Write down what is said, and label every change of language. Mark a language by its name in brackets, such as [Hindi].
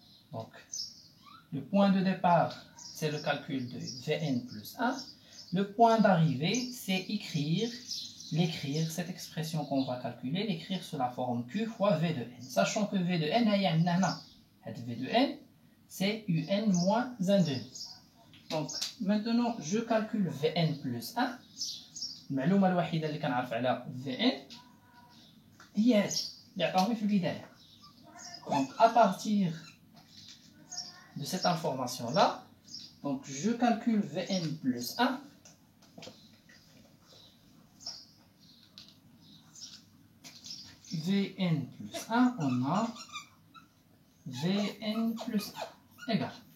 [French] Donc le point de départ, c'est le calcul de Vn plus 1. Le point d'arrivée, c'est l'écrire, cette expression qu'on va calculer, l'écrire sous la forme Q fois V de n. Sachant que V de n, V de n, c'est Un moins 1 demi. Donc maintenant, je calcule Vn plus 1. [Arabic] المعلومة الوحيدة اللي كنعرف على Vn هي هذه اللي عطاوها في البداية. [French] Donc à partir de cette information là, donc je calcule Vn plus 1. Vn plus 1, on a Vn plus 1 égale.